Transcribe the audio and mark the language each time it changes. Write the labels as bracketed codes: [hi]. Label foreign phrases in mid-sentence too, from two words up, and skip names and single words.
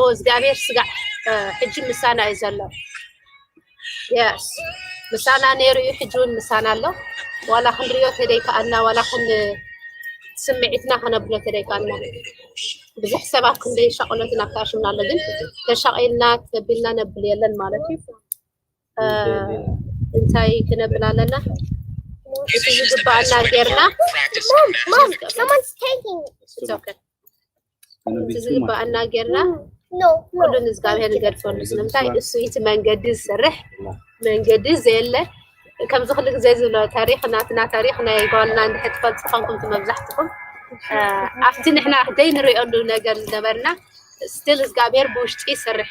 [ti] እግዚአብሔር ስጋዕ ሕጂ ምሳና እዩ ዘሎ yes ምሳና ነይሩ እዩ ሕጂውን ምሳና ኣሎ ዋላ ክንሪኦ ተደይከኣልና ዋላ ስምዒትና ከነብሎ ተደይከኣልና ብዙሕ ሰባት ክንደይ ሸቕሎትን ኣካሽምና ኣሎ ግን ተሻቒልና ተቢልና ነብል የለን ማለት እዩ እንታይ ክንብል ኣለና እቲ ዝግባአና ጌርና [en] Mom, someone's taking it. it's okay Gonna be [ti] እቲ [en] too much. [ti] ዝግባአና ጌርና [en] No, [ti] ኩሉን እግዚአብሔር ንገድፈሉ ስለምንታይ እሱ እቲ መንገዲ ዝሰርሕ መንገዲ ዘየለ ከምዚ ኩሉ ግዜ ዝብሎ ታሪክ ናትና ታሪክ ናይ ጓልና እንድሕር ትፈልጡ ኮንኩም መብዛሕትኩም ኣብቲ ንሕና ደይ ንሪኦሉ ነገር ዝነበርና ስቲል እግዚአብሔር ብውሽጢ ይሰርሕ